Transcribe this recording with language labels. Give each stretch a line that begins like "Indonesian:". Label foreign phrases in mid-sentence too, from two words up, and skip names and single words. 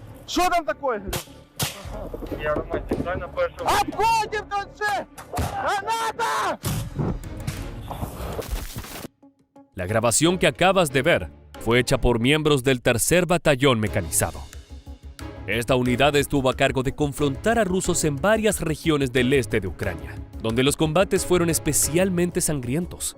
Ukrainian: Що там таке, говорю? Я Романтик, дай на першому. Обходим тут все! Граната!
Spanish: La grabación que acabas de ver fue hecha por miembros del Tercer Batallón Mecanizado. Esta unidad estuvo a cargo de confrontar a rusos en varias regiones del este de Ucrania, donde los combates fueron especialmente sangrientos.